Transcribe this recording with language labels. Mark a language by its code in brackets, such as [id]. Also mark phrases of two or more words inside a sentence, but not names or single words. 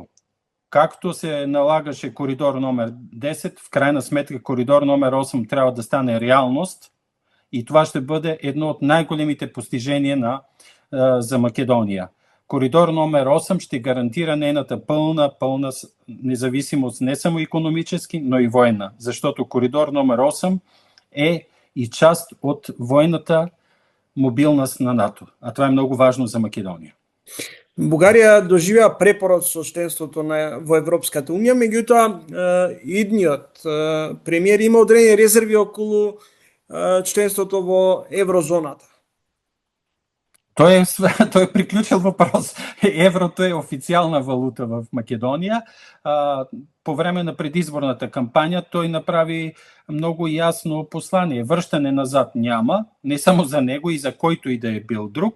[bg] Както се налагаше коридор номер 10, в крайна сметка коридор номер 8 трябва да стане реалност и това ще бъде едно от най-големите постижения за Македония. Коридор номер 8 ще гарантира нейната пълна независимост не само икономически, но и военна, защото коридор номер 8 е и част от военната мобилност на НАТО, а това е много важно за Македония. [mk] Бугарија доживеа препород со членството во Европската унија, меѓутоа идниот премиер има одредени резерви околу членството во еврозоната. [bg] Той е приключил въпрос. Еврото е официална валута в Македония. По време на предизборната кампания той направи много ясно послание. Връщане назад няма, не само за него и за който и да е бил друг.